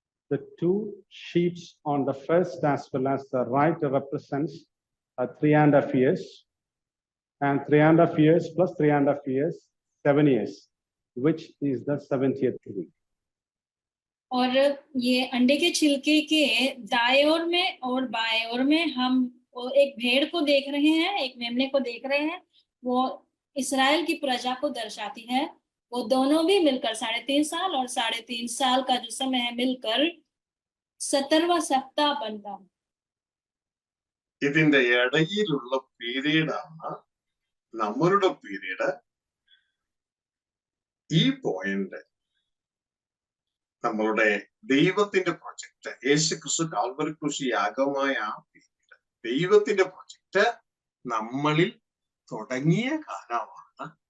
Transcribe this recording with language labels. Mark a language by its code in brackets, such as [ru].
[en] The two sheets on the first as well as the right represents 3.5 years, and 3.5 years plus 3.5 years, 7 years, which is the 70th week. [hi] और ये अंडे के छिलके के दाएं ओर में और बाएं ओर में हम एक भेड़ को देख रहे हैं, एक मेमने को देख रहे हैं. वो इस्राएल की प्रजा को दर्शाती है. वो दोनों भी मिलकर 3.5 साल और 3.5 साल का जो समय है मिलकर 17वां सप्ताह बनता है. [ml] ഇതിന്റെ ഇടയിലുള്ള പീരീഡാണ് നമ്മളുടെ പീരീഡ്. ഈ പോയിന്റ് നമ്മളുടെ ദൈവത്തിന്റെ പ്രൊജക്ട്, യേശു ക്രിസ്തു കാൽവരി ക്രൂശ് യാഗമായ ആ പീരീഡ്, ദൈവത്തിന്റെ പ്രൊജക്ട് നമ്മളിൽ തുടങ്ങിയ കാലമാണ്.